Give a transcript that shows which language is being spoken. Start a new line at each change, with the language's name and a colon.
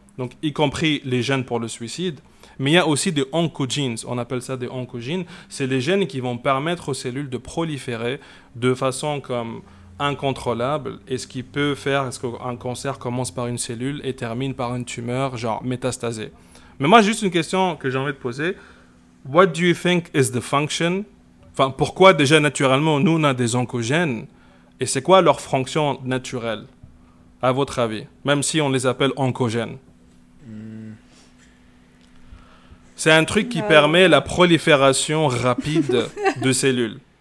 French: Donc, y compris les gènes pour le suicide. Mais il y a aussi des oncogenes, on appelle ça des oncogenes. C'est des gènes qui vont permettre aux cellules de proliférer de façon comme incontrôlable. Et ce qui peut faire qu'un cancer commence par une cellule et termine par une tumeur, genre métastasée. Mais moi, juste une question que j'ai envie de poser.
English: What do you think is the function?
French: Enfin, pourquoi déjà naturellement, nous, on a des oncogènes? Et c'est quoi leur fonction naturelle, à votre avis? Même si on les appelle oncogènes. C'est un truc qui permet la prolifération rapide de cellules.